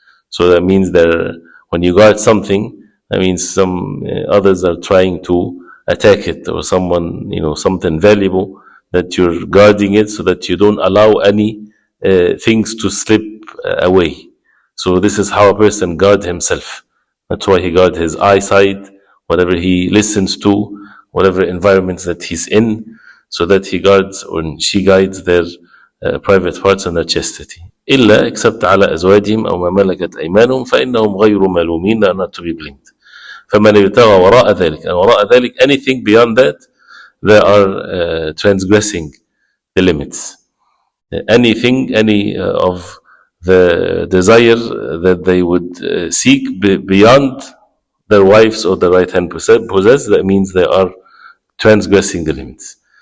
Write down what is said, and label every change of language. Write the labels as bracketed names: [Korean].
[English] So that means that when you guard something, that means some others are trying to attack it, or someone, something valuable, that you're guarding it so that you don't allow any things to slip away. So this is how a person guards himself. That's why he guards his eyesight, whatever he listens to, whatever environments that he's in, so that he guards or she guides their private parts and their chastity. [Arabic] إلا except على أزواجهم أو ما ملكت أيمانهم فإنهم غير ملومين, [English] they are not to be blamed. [Arabic] فمن ابتغى وراء ذلك, [English] and [Arabic] وراء ذلك, [English] anything beyond that, they are transgressing the limits. Anything, any of the desire that they would seek beyond their wives or the right hand possess, that means they are transgressing the limits.